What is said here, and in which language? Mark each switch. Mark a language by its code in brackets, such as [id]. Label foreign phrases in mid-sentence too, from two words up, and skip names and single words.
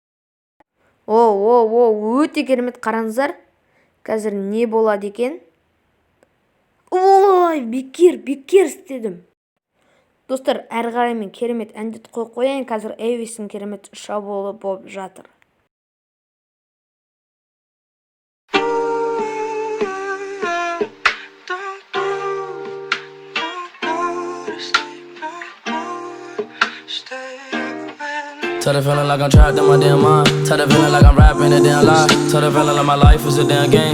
[kk] Өте керемет, қараңыздар. Қазір не болады екен? Ой, бекер істедім. Достар, әрі қарай мен керемет әндет қойып қояйын. Қазір Эйвистің керемет шабуылы болып жатыр. [en] Tell the feeling like I'm trapped in my damn mind. Tell the feeling like I'm rapping a damn lie. Tell the feeling like my life is a damn game.